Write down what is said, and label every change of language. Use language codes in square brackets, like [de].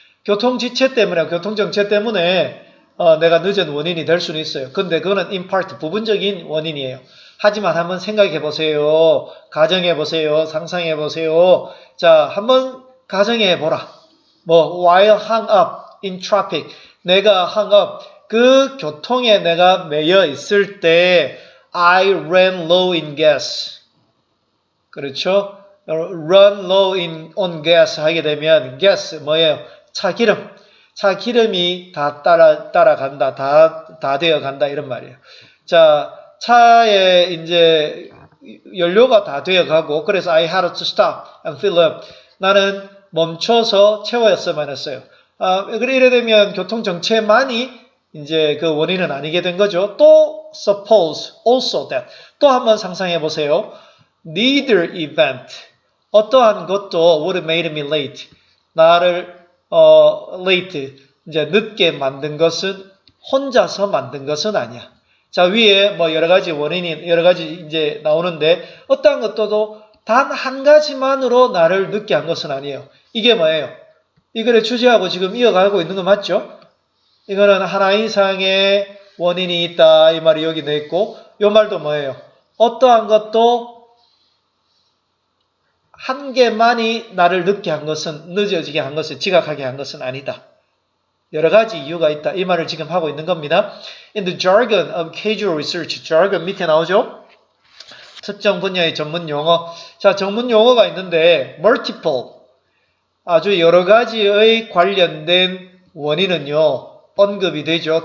[ko] 교통지체 때문에, 교통정체 때문에 내가 늦은 원인이 될 수는 있어요. 근데 그거는 [en] in part, [ko] 부분적인 원인이에요. 하지만 한번 생각해 보세요. 가정해 보세요. 상상해 보세요. 자, 한번 가정해 보라. 뭐 [en] while hung up in traffic, [ko] 내가 [en] hung up, [ko] 그 교통에 내가 매여 있을 때 [en] I ran low in gas. [ko] 그렇죠? [en] run low on gas [ko] 하게 되면 [en] gas [ko] 뭐예요? 차기름. 차기름이 다 따라간다. 다 되어 간다 이런 말이에요. 자, 차에 이제 연료가 다 되어 가고 그래서 [en] I had to stop and fill up. [ko] 나는 멈춰서 채웠어야만 했어요. 이래 되면 교통정체만이 이제 그 원인은 아니게 된 거죠. 또 [en] suppose also that. [ko] 또 한번 상상해 보세요. [en] Neither event. [ko] 어떠한 것도 [en] would have made me late. [ko] 나를 late 이제 늦게 만든 것은 혼자서 만든 것은 아니야. 자, 위에 뭐 여러 가지 원인이, 여러 가지 이제 나오는데, 어떠한 것도 단 한 가지만으로 나를 늦게 한 것은 아니에요. 이게 뭐예요? 이거를 주제하고 지금 이어가고 있는 거 맞죠? 이거는 하나 이상의 원인이 있다. 이 말이 여기 돼 있고, 이 말도 뭐예요? 어떠한 것도 한 개만이 나를 늦게 한 것은, 늦어지게 한 것은, 지각하게 한 것은 아니다. 여러 가지 이유가 있다. 이 말을 지금 하고 있는 겁니다. [en] In the jargon of casual research, jargon [ko] 밑에 나오죠? 특정 분야의 전문 용어. 자, 전문 용어가 있는데 multiple, 아주 여러 가지의 관련된 원인은요, 언급이 되죠.